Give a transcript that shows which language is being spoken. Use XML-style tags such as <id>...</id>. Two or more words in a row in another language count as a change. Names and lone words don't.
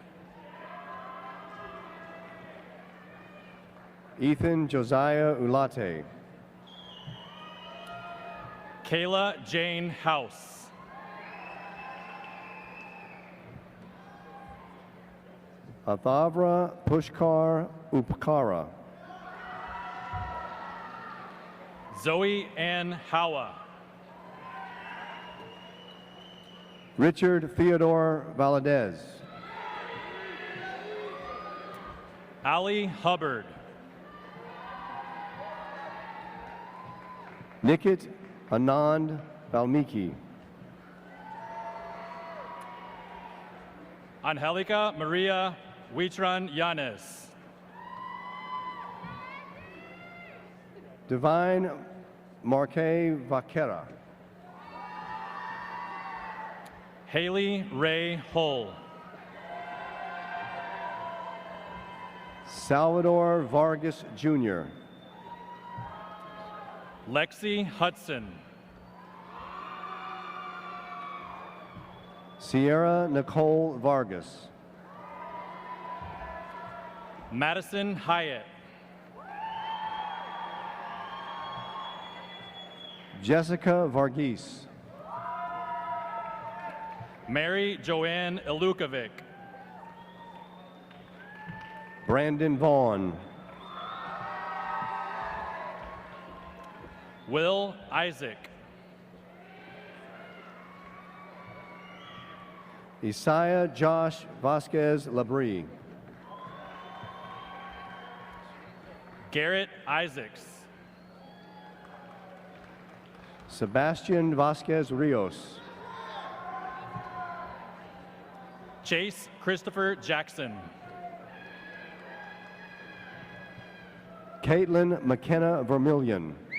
<en>Ethan Josiah Ulate. Kayla Jane House. Athavra Pushkar Upkara. Zoe Ann Howa. Richard Theodore Valadez. Ali Hubbard. Nikit Anand Valmiki. Angelica Maria Huitran Yanes. Divine Marque Vaquera. Haley Ray Hull. Salvador Vargas Jr. Lexi Hudson. Sierra Nicole Vargas. Madison Hyatt. Jessica Varghese. Mary Joanne Ilukovic. Brandon Vaughn. Will Isaac. Isaiah Josh Vasquez Labrie. Garrett Isaacs. Sebastian Vasquez Rios. Chase Christopher Jackson. Caitlin McKenna Vermillion.</en>